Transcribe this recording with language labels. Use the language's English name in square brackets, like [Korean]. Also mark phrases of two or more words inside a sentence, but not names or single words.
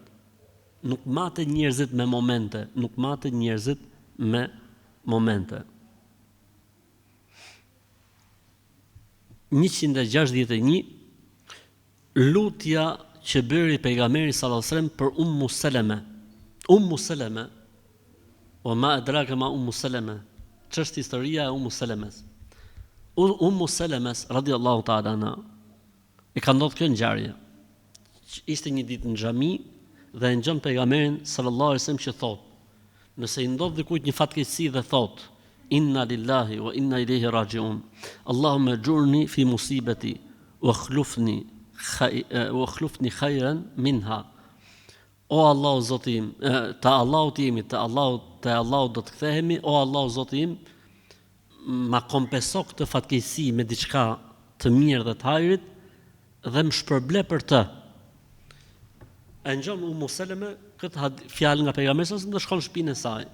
[Albanian] Nuk mate njerëzit me momente, nuk mate njerëzit me momente. 161 lutja që bëri pejgamberi [Arabic] صلى الله عليه وسلم [Albanian] për Ummu Seleme. Ummu Seleme, [Arabic] وما أدراك ما أم سلمة, [Albanian] ç'është historia e Ummu Selemes. Ummu Selemes [Arabic] رضي الله تعالى عنها, [Albanian] i ka ndodhur kjo ngjarje. Ishte një ditë në xhami dhe e ngjon pejgamberin [Arabic] صلى الله عليه وسلم [Albanian] që thot: nëse i ndodh dikujt një fatkeqësi dhe thot [Arabic] إنا لله وإنا إليه راجعون اللهم أجرني في مصيبتي وأخلفني خيرا منها. [Albanian] O Allah Zoti im, te Allahu jemi, te Allahu do të kthehemi, o Allah Zoti im, ma kompenso këtë fatkeqësi me diçka të mirë dhe të hajrit dhe më shpërble për të. E ngjon Ummu Seleme këtë fjalë nga pejgamberi sa të shkon në shtëpinë e saj.